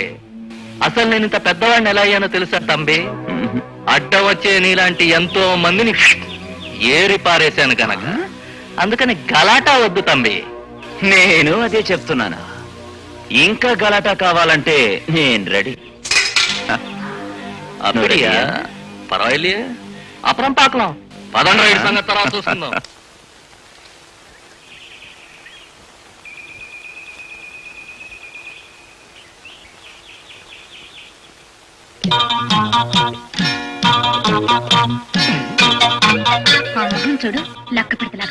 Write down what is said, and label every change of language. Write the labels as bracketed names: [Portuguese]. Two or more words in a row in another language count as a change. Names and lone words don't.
[Telugu] అసలు నేను ఇంత పెద్దవాడిని ఎలా అయ్యానో తెలుసా తంబి? అడ్డ వచ్చే నీలాంటి ఎంతో మందిని ఏరి పారేశాను కనుక. అందుకని గలాటా వద్దు తంబి. నేను అదే చెప్తున్నాను. ఇంకా గలాటా కావాలంటే నేను రెడీ. [Tamil] அப்படியா? பரவாயில்லையே, அப்புறம் பார்க்கலாம். [Telugu] 15 సంగతి తర్వాత చూసుకుందాం. ఆ మొహం చూడు, లక్క పెడతలాగా.